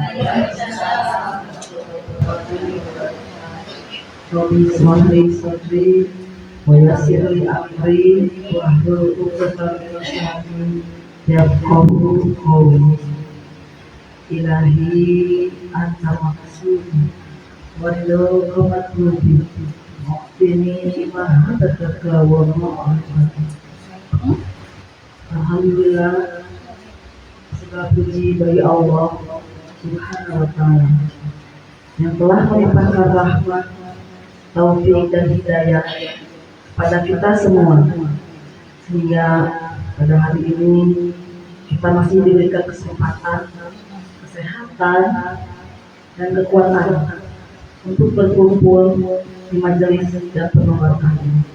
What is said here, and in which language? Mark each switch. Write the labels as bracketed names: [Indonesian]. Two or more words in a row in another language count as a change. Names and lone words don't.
[Arabic] رب اشرح لي صدري و يسر لي أمري واحلل عقدة من لساني يفقهوا قولي. إلهي أنت مقصودي و رضاك مطلوبي أعطني محبتك و معرفتك. [Indonesian] Alhamdulillah, segala puji bagi [Arabic] الله سبحانه وتعالى [Indonesian] yang telah melimpahkan rahmat, taufik dan hidayah pada kita semua, sehingga pada hari ini kita masih diberikan kesempatan, kesehatan, dan kekuatan untuk berkumpul di majelis dan penuh berkah ini.